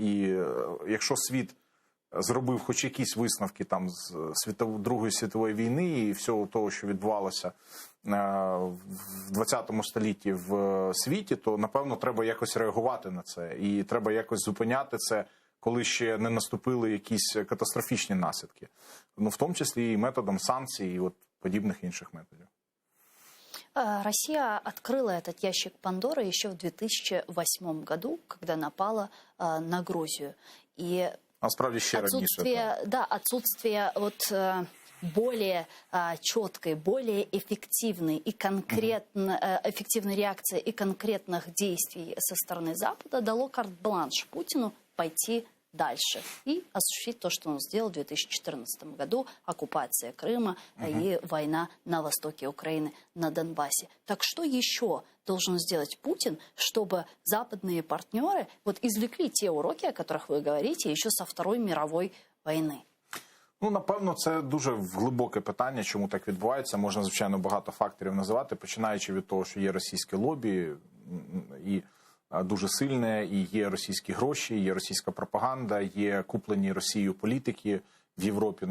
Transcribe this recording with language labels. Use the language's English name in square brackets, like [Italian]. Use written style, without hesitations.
[Ukrainian] І якщо світ зробив хоч якісь висновки там з Другої світової війни і всього того, що відбувалося в 20 столітті в світі, то, напевно, треба якось реагувати на це. І треба якось зупиняти це, коли ще не наступили якісь катастрофічні наслідки. Ну, в тому числі і методом санкцій, і от подібних інших методів. [Russian] Россия открыла этот ящик Пандоры еще в 2008 году, когда напала на Грузию. И [Ukrainian] насправді ще раніше. [Russian] Да, отсутствие вот более четкой, более эффективной и эффективной реакции и конкретных действий со стороны Запада дало карт-бланш Путину пойти дальше и осуществить то, что он сделал в 2014 году, оккупация Крыма и война на востоке Украины, на Донбассе. Так что еще должен сделать Путин, чтобы западные партнеры вот извлекли те уроки, о которых вы говорите, еще со Второй мировой войны? [Ukrainian] Ну, напевно, це дуже глибоке питання, чому так відбувається. Можна, звичайно, багато факторів називати, починаючи від того, що є російське лобі, і дуже сильне, і є російські гроші, є російська пропаганда, є куплені Росією політики в Європі.